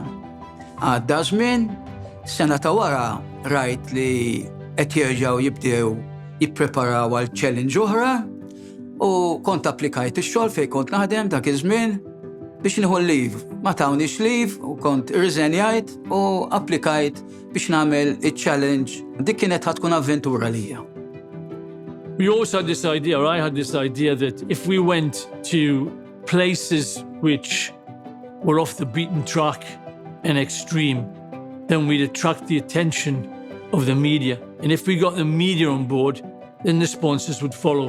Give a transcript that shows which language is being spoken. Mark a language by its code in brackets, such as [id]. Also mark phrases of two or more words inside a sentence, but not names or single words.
[mt] Għadda żmien, sena ta' wara rajt li qed jerġgħu jibdew jippreparaw għal challenge oħra u kont applikajt ix-xogħol fejn kont naħdem dak iż-żmien biex nieħu leave. Ma tawniex leave u kont irriżenjajt u applikajt biex nagħmel iċ-challenge. Dik kienet tkun avventura lija. [en] We also had this idea, or I had this idea, that if we went to places which were off the beaten track and extreme, then we'd attract the attention of the media. And if we got the media on board, then the sponsors would follow.